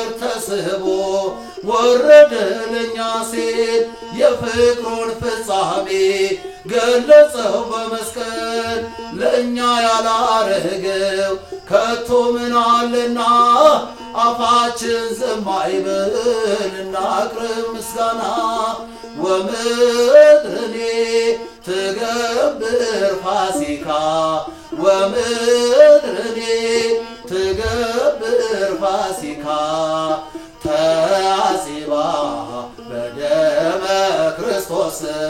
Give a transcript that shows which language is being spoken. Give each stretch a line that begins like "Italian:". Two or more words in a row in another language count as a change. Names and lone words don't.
Amharic: ተስቦ ወረደ ለኛ ሲል የፍቅሩን ፍጻሜ ገለጸው በመስቀል ለእኛ ያላረገው ከቶ ምን አለና አፋችን ዝም አይበል እናቅርብ ምስጋና
Geez: ወምድርኔ ትገብር ፋሲካ ወምድርኔ ትገብር ፋሲካ ተአጽባ በደመ ክርስቶስ